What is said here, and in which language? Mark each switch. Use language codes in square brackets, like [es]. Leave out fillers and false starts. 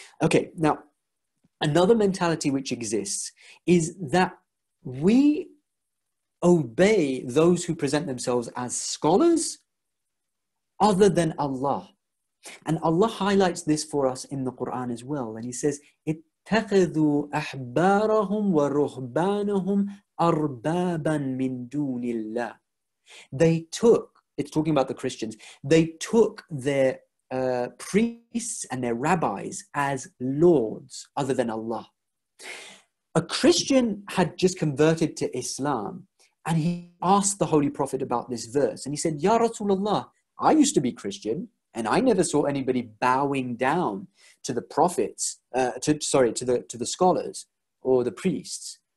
[en] Okay, now, another mentality which exists is that we obey those who present themselves as scholars other than Allah. And Allah highlights this for us in the Quran as well. And He says, [ar] اتخذوا أحبارهم ورهبانهم أربابا من دون الله. [en] They took, it's talking about the Christians, they took their priests and their rabbis as lords other than Allah. A Christian had just converted to Islam, and he asked the Holy Prophet about this verse, and he said, Ya Rasulullah, I used to be Christian, and I never saw anybody bowing down to the prophets, to the scholars or the priests.